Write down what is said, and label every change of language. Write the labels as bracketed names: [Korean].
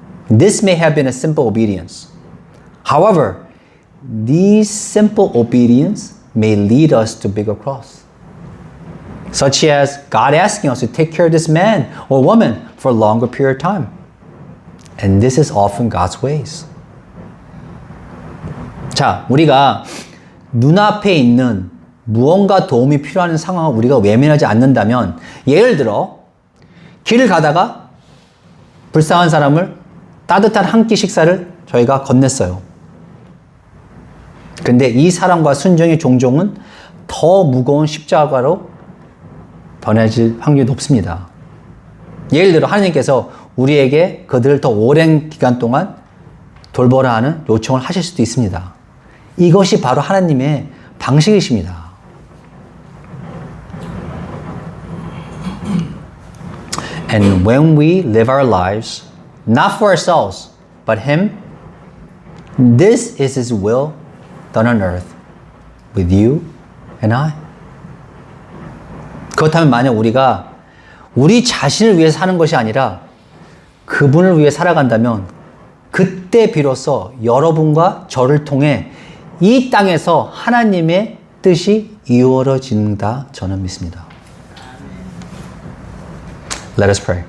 [English] This may have been a simple obedience. However, these simple obedience may lead us to bigger cross. Such as God asking us to take care of this man or woman for a longer period of time. And this is often God's ways. [Korean] 자, 우리가 눈앞에 있는 무언가 도움이 필요한 상황을 우리가 외면하지 않는다면, 예를 들어 길을 가다가 불쌍한 사람을 따뜻한 한 끼 식사를 저희가 건넸어요. 근데 이 사랑과 순종이 종종은 더 무거운 십자가로 변해질 확률이 높습니다. 예를 들어 하나님께서 우리에게 그들을 더 오랜 기간 동안 돌보라 하는 요청을 하실 수도 있습니다. 이것이 바로 하나님의 방식이십니다. [English] And when we live our lives, not for ourselves, but Him, this is His will done on earth, with you and I. [Korean] 그렇다면 만약 우리가 우리 자신을 위해서 사는 것이 아니라 그분을 위해 살아간다면 그때 비로소 여러분과 저를 통해 이 땅에서 하나님의 뜻이 이루어진다 저는 믿습니다. [English] Let us pray.